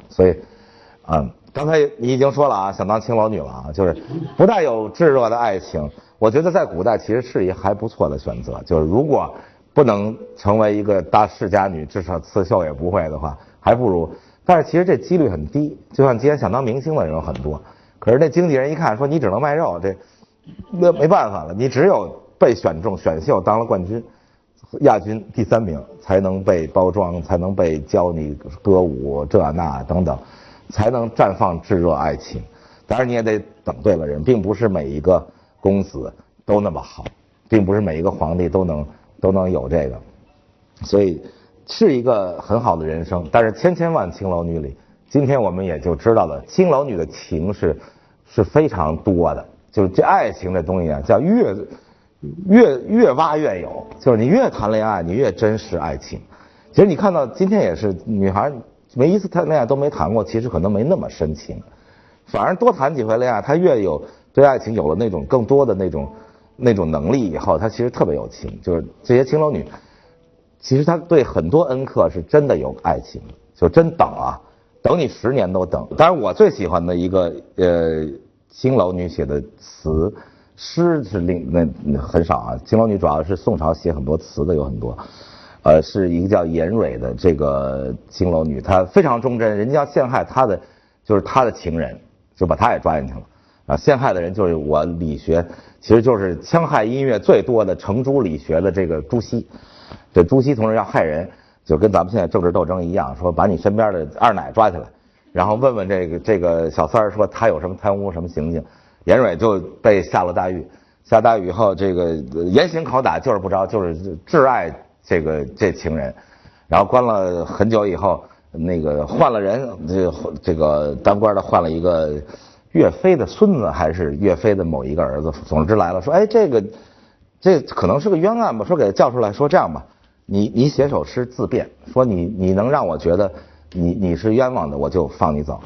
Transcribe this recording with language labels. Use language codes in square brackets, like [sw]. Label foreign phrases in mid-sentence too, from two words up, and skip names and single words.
[zh] 所以剛才你已經說了啊，想當青樓女了啊，就是不帶有炙熱的愛情，我覺得在古代其實是一還不錯的選擇。就是如果不能成為一個大世家女，至少刺繡也不會的話，還不如。但是其實這幾率很低，就像今天想當明星的人有很多，可是那經紀人一看說你只能賣肉，那沒辦法了，你只有被選中選秀當了冠軍，亞軍第3名才能被包裝，才能被教你歌舞這那等等，才能綻放炙熱愛情。當然你也得等對了人，並不是每一個公子都那麼好，並不是每一個皇帝都能有這個，所以是一個很好的人生。但是千千萬青樓女裡，今天我們也就知道了，青樓女的情是非常多的，就是這愛情這東西啊，叫越挖越有，就是你越談戀愛，你越真實愛情。其實你看到今天也是，女孩每一次談戀愛都沒談過，其實可能沒那麼深情，反而多談幾回戀愛，她越有對愛情有了那種更多的那種能力以後，她其實特別有情。就是這些青樓女，其實她對很多恩客是真的有愛情，就真等啊，等你10年都等。當然我最喜歡的一個青樓女寫的詞。詩是很少啊，青樓女主要是宋朝寫很多詞的有很多，是一個叫嚴蕊的這個青樓女，她非常忠貞，人家要陷害她的就是她的情人，就把她也抓進去了啊，陷害的人就是我理學，其實就是戕害音樂最多的程朱理學的這個朱熹，這朱熹同志要害人，就跟咱們現在政治鬥爭一樣，說把你身邊的二奶抓起來， 然後問問這個小三兒說他有什麼貪污什麼行径，嚴蕊就被下了大狱。下大狱以後，这个严刑拷打就是不着，就是挚爱这情人，然后关了很久以後，那個換了人，這個當官的換了一個岳飛的孫子還是岳飛的某一個兒子，總之來了說，哎，這可能是個冤案吧，說給他叫出來，說這樣吧，你寫首詩自辯，說你能讓我覺得你是冤枉的，我就放你走。